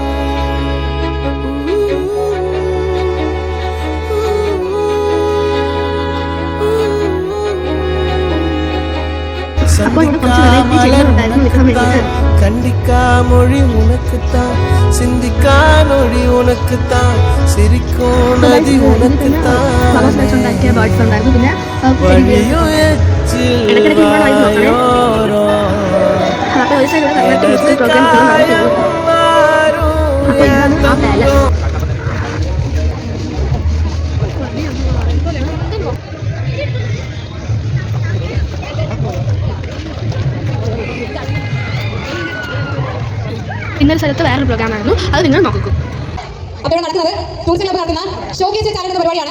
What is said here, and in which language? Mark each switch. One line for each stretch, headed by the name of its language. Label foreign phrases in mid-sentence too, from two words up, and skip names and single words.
Tamil: கண்டிக்கா மொழி உனக்குத்தான், சிந்திக்கா நொழி உனக்குத்தான், சிரிக்கும் நதி உனக்குத்தான், வழியும் எச்சில் வாயோரோ காயம் மாறும் என் தங்கம்.
Malayalam: ഇന്നൊരു സ്ഥലത്ത് വേറൊരു പ്രോഗ്രാമായിരുന്നു, അത് നിങ്ങൾ നോക്കും. അപ്പോൾ നടക്കുന്നത്
English: tourism club
Malayalam: നടത്തുന്ന
English: showcase channel
Malayalam: പരിപാടിയാണ്.